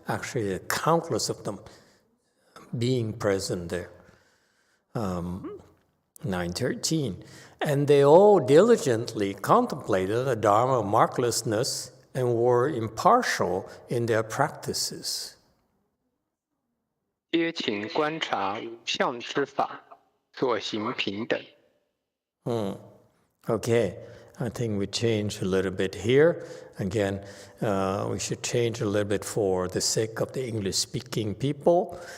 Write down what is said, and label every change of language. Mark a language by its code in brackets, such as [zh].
[en] Actually, there are countless of them being present there. 913. And they all diligently contemplated the Dharma of marklessness and were impartial in their practices. [zh] 皆勤观察无相之法，所行平等。 [en] Okay, I think we change a little bit here. Again, we should change a little bit for the sake of the English-speaking people,